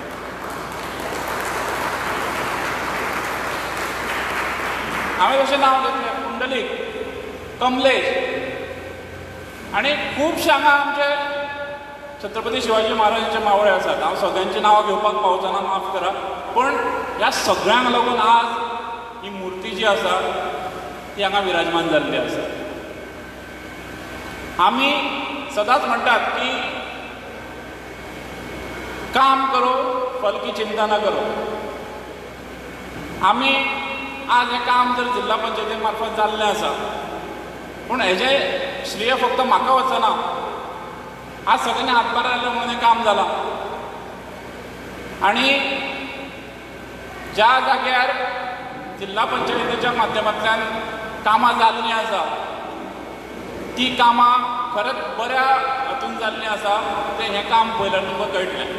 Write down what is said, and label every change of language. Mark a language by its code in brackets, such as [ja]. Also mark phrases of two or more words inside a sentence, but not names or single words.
[kok] हांवें जशें नांव घेतलें पुंडलीक, कमलेश, आनी खुबशे हांगा आमचे छत्रपती शिवाजी महाराजांचे मावळे आसात. हांव सगळ्यांची नांवां घेवपाक पावचना, माफ करा, पण ह्या सगळ्यांक लागून आज ही मुर्ती जी आसा ती हांगा विराजमान जाल्ली आसा. आमी सदांच म्हणटात की [hi] काम करो फल की चिंता न करो. [kok] आमी आज हें काम जर जिल्हा पंचायती मार्फत जाल्लें आसा पूण हेजें श्रेय फक्त म्हाका वचना, आज सगळ्यांनी हातभार लायलो म्हणून हें काम जालां. आनी ज्या जाग्यार जिल्हा पंचायतीच्या माध्यमांतल्यान कामां जाल्लीं आसा ती कामां खरेंच बऱ्या हातून जाल्लीं आसा तें हें काम पळयल्यार तुमकां कळटलें.